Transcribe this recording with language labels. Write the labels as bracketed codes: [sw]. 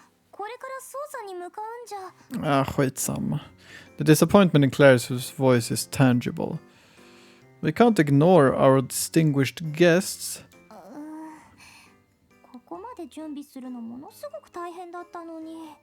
[ja] これから捜査に向かうんじゃ。 [sv] Skitsamma. [en] The disappointment in Claire's voice is tangible. We can't ignore our distinguished guests. [ja] ここまで準備するのものすごく大変だったのに。